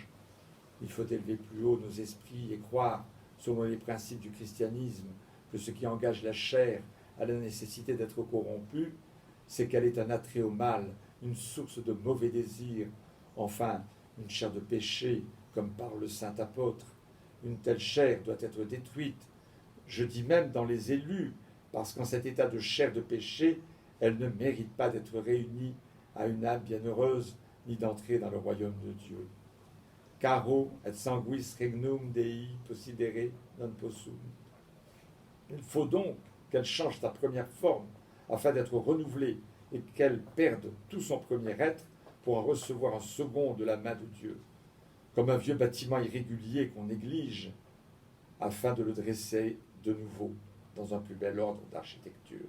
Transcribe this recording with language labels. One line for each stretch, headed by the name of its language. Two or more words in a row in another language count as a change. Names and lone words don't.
French: Il faut élever plus haut nos esprits et croire, selon les principes du christianisme, que ce qui engage la chair à la nécessité d'être corrompue, c'est qu'elle est un attrait au mal, une source de mauvais désirs, enfin, une chair de péché, comme parle le saint apôtre. Une telle chair doit être détruite, je dis même dans les élus, parce qu'en cet état de chair de péché, elle ne mérite pas d'être réunie à une âme bienheureuse, ni d'entrer dans le royaume de Dieu.
Latin: Caro et sanguis regnum Dei possidere non possum.
French: Il faut donc qu'elle change sa première forme afin d'être renouvelée et qu'elle perde tout son premier être pour en recevoir un second de la main de Dieu, comme un vieux bâtiment irrégulier qu'on néglige afin de le dresser de nouveau dans un plus bel ordre d'architecture.